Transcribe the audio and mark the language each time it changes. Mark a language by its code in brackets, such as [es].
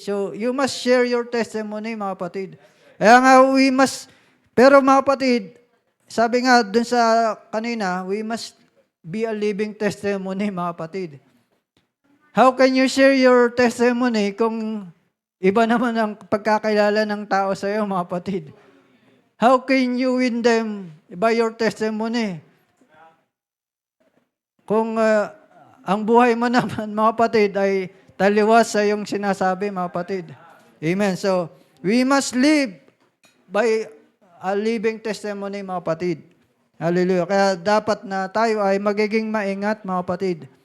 [en] So, you must share your testimony, [tl] mga kapatid. Kaya nga, pero mga kapatid, sabi nga dun sa kanina, [en] we must be a living testimony, [tl] mga kapatid. [en] How can you share your testimony [tl] kung iba naman ang pagkakilala ng tao sa iyo, mga kapatid? [en] How can you win them by your testimony? [tl] Kung ang buhay mo naman, mga kapatid, ay taliwas sa iyong sinasabi, mga kapatid. Amen. [en] So, we must live by a living testimony, [tl] mga kapatid. [en] Hallelujah. [tl] Kaya dapat na tayo ay magiging maingat, mga kapatid.